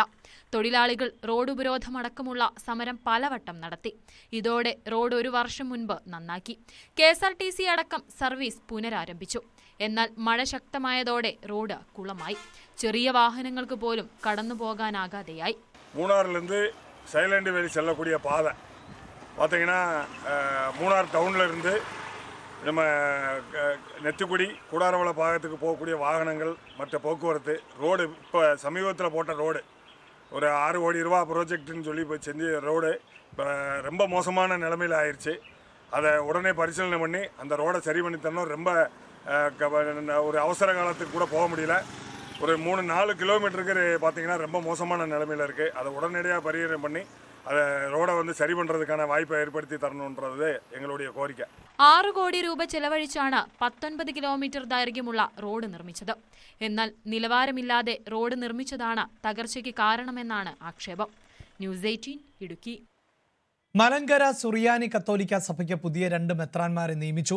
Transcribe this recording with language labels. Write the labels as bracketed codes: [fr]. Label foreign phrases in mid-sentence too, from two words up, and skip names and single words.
[ml] തൊഴിലാളികൾ റോഡ് ഉപരോധമടക്കമുള്ള സമരം പലവട്ടം നടത്തി. ഇതോടെ റോഡ് 1 വർഷം മുൻപ് നന്നാക്കി. KSRTC അടക്കം സർവീസ് പുനരാരംഭിച്ചു. എന്നാൽ മഴ ശക്തമായതോടെ റോഡ് കുളമായി. ചെറിയ വാഹനങ്ങൾക്ക് പോലും കടന്നു പോകാനാകാതെയായി. [ta] മൂന്നാറിലിருந்து சைலண்ட் வேலி செல்லக்கூடிய பாதை பார்த்தீங்கன்னா மூணார் டவுன்ல இருந்து நம்ம நெத்திக்குடி கூடாரவள பாகத்துக்கு போகக்கூடிய வாகனங்கள் மற்ற போக்குவரத்து ரோடு இப்போ சமீபத்தில் போட்ட ரோடு ஒரு 6 கோடி ரூபா ப்ராஜெக்ட்னு சொல்லி இப்போ செஞ்ச ரோடு இப்போ ரொம்ப மோசமான நிலைமையில் ஆயிடுச்சு. அதை உடனே பரிசீலனை பண்ணி அந்த ரோடை சரி பண்ணி தரணும். ரொம்ப ஒரு அவசர காலத்துக்கு கூட போக முடியல. ஒரு 3-4 கிலோமீட்டருக்கு பார்த்தீங்கன்னா ரொம்ப மோசமான நிலைமையில் இருக்குது. அதை உடனடியாக பரிகாரம் பண்ணி அதை ரோடை சரி பண்ணுறதுக்கான வாய்ப்பை ஏற்படுத்தி தரணுன்றது எங்களுடைய கோரிக்கை. [ml] 6 കോടി രൂപ ചെലവഴിച്ചാണ് 19 കിലോമീറ്റർ ദൈർഘ്യമുള്ള റോഡ് നിർമ്മിച്ചത്. എന്നാൽ നിലവാരമില്ലാതെ റോഡ് നിർമ്മിച്ചതാണ് തകർച്ചയ്ക്ക് കാരണമെന്നാണ് ആക്ഷേപം. ന്യൂസ് 18 ഇടുക്കി. മലങ്കര സുറിയാനി കത്തോലിക്ക സഭയ്ക്ക് പുതിയ 2 മെത്രാന്മാരെ നിയമിച്ചു.